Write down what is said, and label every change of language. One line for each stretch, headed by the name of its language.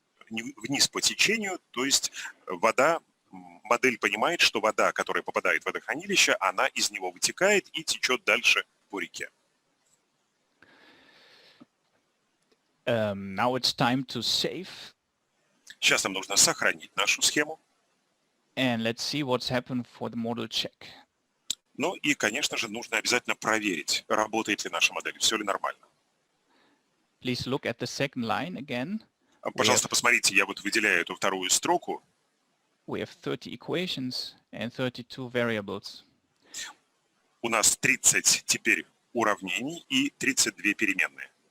Russian: вниз по течению, то есть вода, модель понимает, что вода, которая попадает в водохранилище, она из него вытекает и течет дальше по реке.
English: Now it's time to save.
Russian: Сейчас нам нужно сохранить нашу схему.
English: And let's see what's happened for the model check.
Russian: Ну и, конечно же, нужно обязательно проверить, работает ли наша модель, все ли нормально.
English: Please look at the second line again.
Russian: Пожалуйста, посмотрите, я вот выделяю эту вторую строку.
English: We have 30 equations and 32 variables.
Russian: У нас 30 теперь уравнений и 32 переменные.